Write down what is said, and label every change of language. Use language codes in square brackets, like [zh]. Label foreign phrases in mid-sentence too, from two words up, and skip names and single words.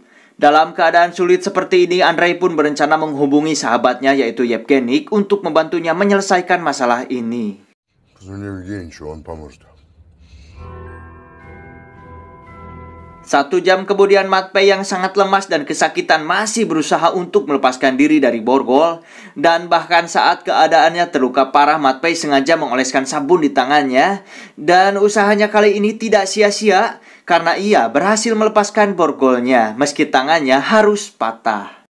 [id] Dalam keadaan sulit seperti ini, Andrei pun berencana menghubungi sahabatnya yaitu Yevgenik untuk membantunya menyelesaikan masalah ini. [ru] Позвони Евгеньевичу, он поможет. [id] 1 jam kemudian, Matpei yang sangat lemas dan kesakitan masih berusaha untuk melepaskan diri dari borgol. Dan bahkan saat keadaannya terluka parah, Matpei sengaja mengoleskan sabun di tangannya. Dan usahanya kali ini tidak sia-sia karena ia berhasil melepaskan borgolnya meski tangannya harus patah.